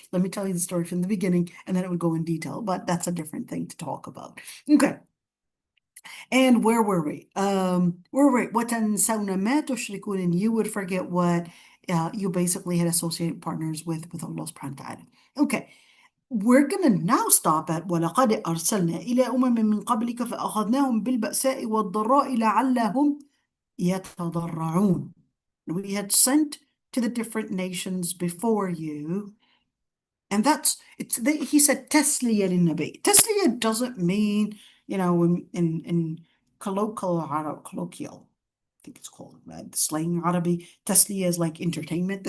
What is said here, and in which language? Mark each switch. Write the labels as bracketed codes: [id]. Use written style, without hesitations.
[en] Let me tell you the story from the beginning, and then it would go in detail. But that's a different thing to talk about. Okay. And where were we? [ar] وَتَنْسَوْنَ مَا تُشْرِكُونَ, [en] and you would forget what you basically had associated partners with Allah subhanahu wa ta'ala. Okay, we're going to now stop at [ar] وَلَقَدْ أَرْسَلْنَا إِلَى أُمَمٍ مِّن قَبْلِكَ فَأَخَذْنَاهُم بِالْبَأْسَاءِ وَالضَّرَّاءِ لَعَلَّهُم يَتَضَرَّعُونَ. [en] We had sent to the different nations before you, and he said [ar] تسلية للنبي. [en] تسلية doesn't mean, you know, in colloquial, I think it's called, slang Arabic, تسلية is like entertainment.